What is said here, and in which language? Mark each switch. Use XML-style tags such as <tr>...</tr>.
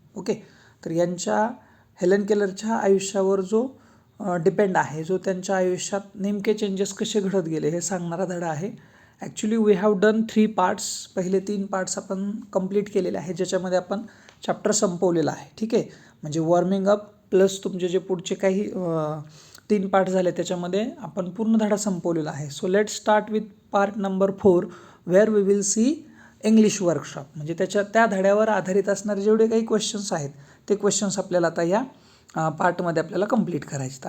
<mr>Okay, तर यांच्या Helen केलरच्या आयुष्यावर जो डिपेंड आहे, जो त्यांच्या आयुष्यात नेमके चेंजेस कसे घडत गेले हे सांगणारा धडा आहे.</mr> <en>Actually we have done 3 parts.</en> <mr>पहिले 3 पार्ट्स आपण कंप्लीट केलेले आहे, ज्याच्यामध्ये आपण चॅप्टर संपवलेला आहे. ठीक आहे, म्हणजे वॉर्मिंग अप प्लस तुमचे जे पुढचे काही 3 पार्ट झाले त्याच्यामध्ये आपण पूर्ण धडा संपवलेला आहे.</mr> <en>So let start with part number 4 where we will see English workshop.</en> <mr>म्हणजे त्या धड्यावर आधारित असणारे जेवढे काही क्वेश्चन्स आहेत ते क्वेश्चन्स आपल्याला आता या पार्टमध्ये आपल्याला कंप्लीट करायचे.</mr>